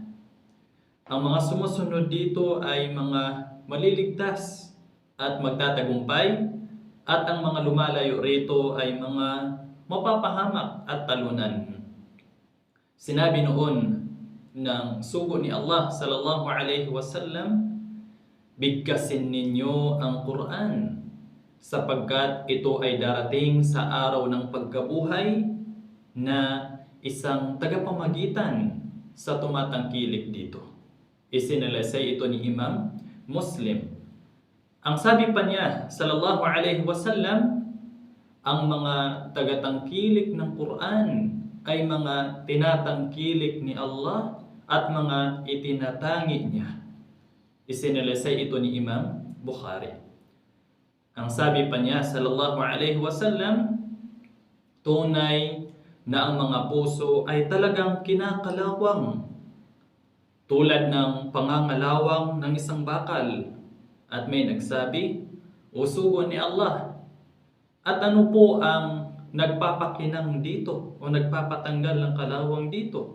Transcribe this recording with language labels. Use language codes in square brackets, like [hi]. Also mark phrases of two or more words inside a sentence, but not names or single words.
[tl] Ang mga sumusunod dito ay mga maliligtas at magtatagumpay, at ang mga lumalayo rito ay mga mapapahamak at talunan. Sinabi noon ng sugo ni Allah [ar] صلى الله عليه وسلم, [tl] "Bigkasin ninyo ang Quran, sapagkat ito ay darating sa araw ng pagkabuhay na isang tagapamagitan sa tumatangkilik dito." Isinalaysay ito ni Imam Muslim. Ang sabi pa niya, [ar] صلى الله عليه وسلم, [tl] ang mga tagatangkilik ng Quran ay mga tinatangkilik ni Allah at mga itinatangi niya. Isinalaysay ito ni Imam Bukhari. Ang sabi pa niya, [ar] صلى الله عليه وسلم, [tl] tunay na ang mga puso ay talagang kinakalawang, tulad ng pangangalawang ng isang bakal. At may nagsabi, "O sugo ni Allah, at ano po ang nagpapakinang dito o nagpapatanggal ng kalawang dito?"